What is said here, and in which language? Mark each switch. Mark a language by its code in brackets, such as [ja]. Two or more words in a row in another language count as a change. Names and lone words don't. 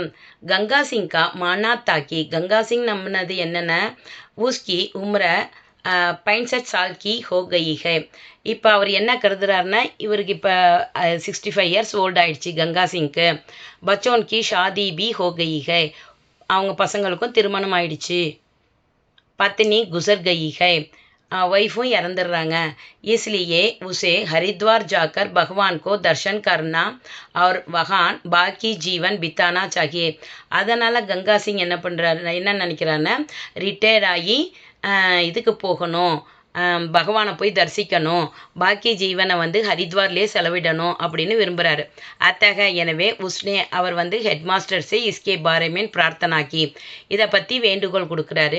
[hi] गंगा सिंह का मानना था कि, [ta] கங்கா சிங் நம்பினது என்னென்ன, [hi] उसकी उम्र 65 साल की हो गई है. [ta] இப்போ அவர் என்ன கருதுறாருன்னா, இவருக்கு இப்போ 65 [en] years old [ta] ஆயிடுச்சு கங்கா சிங்க்கு. [hi] बच्चों की शादी भी हो गई है, [ta] அவங்க பசங்களுக்கும் திருமணம் ஆயிடுச்சு. [hi] पत्नी गुज़र गई है, [ta] ஒய்ஃபும் இறந்துடுறாங்க. [hi] इसलिए उसे हरिद्वार जाकर भगवान को दर्शन करना और वहाँ बाकी जीवन बिताना चाहिए. [ta] அதனால் கங்கா சிங் என்ன பண்ணுறாரு, என்ன நினைக்கிறாருன்னா, ரிட்டையர்ட் ஆகி இதுக்கு போகணும், பகவானை போய் தரிசிக்கணும், பாக்கி ஜீவனை வந்து ஹரித்வார்லேயே செலவிடணும் அப்படின்னு விரும்புகிறாரு. எனவே உஸ்னே அவர் வந்து [hi] हेड मास्टर से इसके बारे में प्रार्थना की, [ta] இதை பற்றி வேண்டுகோள் கொடுக்குறாரு.